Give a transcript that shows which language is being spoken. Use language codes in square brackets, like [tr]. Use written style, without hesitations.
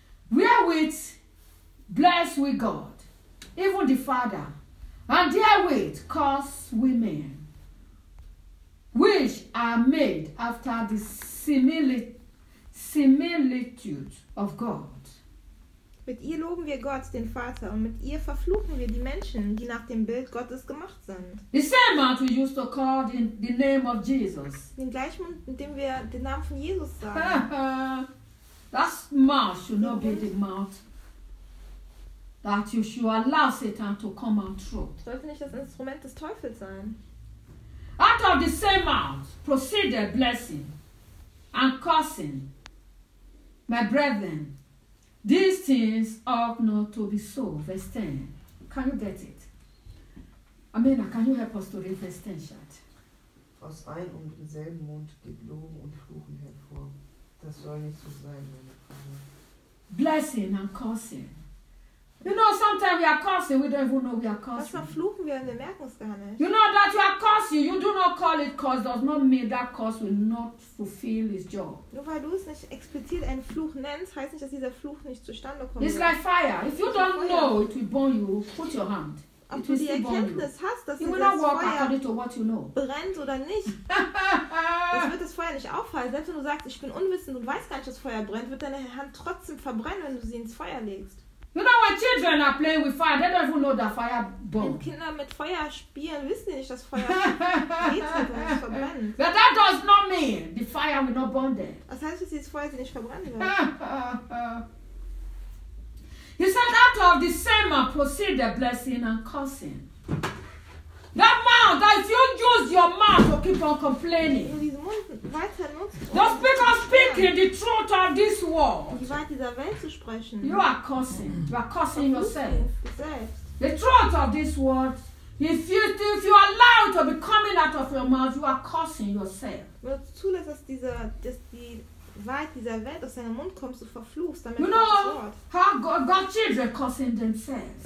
[en] Wherewith bless we God, even the Father, and therewith curse we men, which are made after the similitude of God. [de] Mit ihr loben wir Gott, den Vater, und mit ihr verfluchen wir die Menschen, die nach dem Bild Gottes gemacht sind. [en] The same man who used to call the name of Jesus. [de] Den gleichen Mund, mit dem wir den Namen von Jesus sagen. [en] That mouth should not be the mouth that you should allow Satan to come and through. [de] Sollte nicht das Instrument des Teufels sein. [en] Out of the same mouth proceeded blessing and cursing. My brethren, these things ought not to be so. Verse 10. Can you get it? Amina, can you help us to read verse 10, Chad? [de] Aus einem und demselben Mund geht Loben und Fluchen hervor. Das soll nicht so sein, meine Freunde. [en] Blessing and cursing. You know, sometimes we are cursing, we don't even know we are cursing. [de] Was verfluchen wir, wir merken es gar nicht. [en] You know that you are cursing, you do not call it curse, does not mean that curse will not fulfill its job. [de] Nur weil du es nicht explizit einen Fluch nennst, heißt nicht, dass dieser Fluch nicht zustande kommt. [en] It's like fire. If you don't know, it will burn you. Put your hand. [de] Ob du die Erkenntnis hast, dass [en] it will not work according to what you know. [de] Brennt oder nicht, das wird das Feuer nicht aufhalten. Selbst wenn du sagst, ich bin unwissend und weiß gar nicht, dass Feuer brennt, wird deine Hand trotzdem verbrennen, wenn du sie ins Feuer legst. [en] You know when children are playing with fire, they don't even know that fire burns. [de] Wenn Kinder mit Feuer spielen, wissen sie nicht, dass Feuer geht und verbrennt. [en] But that does not mean the fire will not burn there. [de] Das heißt, dass das Feuer sie nicht verbrennen wird. [en] He said, out of the same man proceed the blessing and cursing. That mouth, that if you use your mouth to keep on complaining, just because speaking the truth of this world, you are cursing. You are cursing yourself. The truth of this world, if you allow it to be coming out of your mouth, you are cursing yourself. [de] Weit dieser Welt aus deinem Mund kommst, du verfluchst damit. [en] You know, how God children cursing themselves.